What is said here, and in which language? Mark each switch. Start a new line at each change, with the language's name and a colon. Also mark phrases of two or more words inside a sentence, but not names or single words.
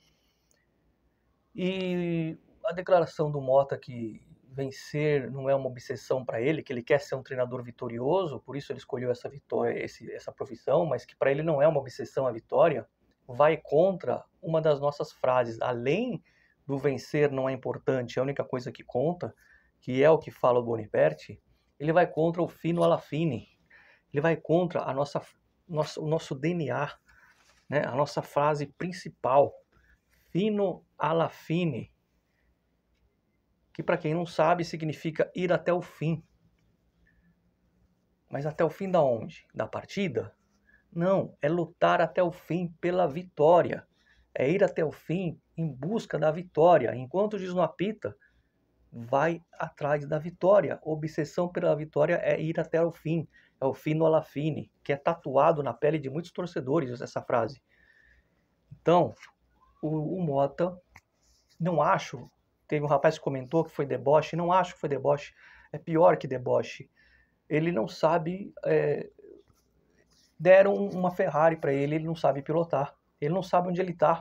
Portuguese: E a declaração do Motta que vencer não é uma obsessão para ele, que ele quer ser um treinador vitorioso, por isso ele escolheu essa vitória, essa profissão, mas que para ele não é uma obsessão a vitória, vai contra uma das nossas frases. Além do vencer não é importante, a única coisa que conta, que é o que fala o Boniperti, ele vai contra o
Italian: fino alla fine.
Portuguese: Ele vai contra o nosso DNA, né? A nossa frase principal,
Italian: fino alla fine,
Portuguese: que para quem não sabe significa ir até o fim. Mas até o fim da onde? Da partida? Não, é lutar até o fim pela vitória. É ir até o fim em busca da vitória. Enquanto o juiz não apita, vai atrás da vitória. Obsessão pela vitória é ir até o fim. É o
Italian: fino alla fine,
Portuguese: que é tatuado na pele de muitos torcedores essa frase. Então, o Mota, não acho, teve um rapaz que comentou que foi deboche, não acho que foi deboche, é pior que deboche. Ele não sabe, deram uma Ferrari para ele não sabe pilotar, ele não sabe onde ele está.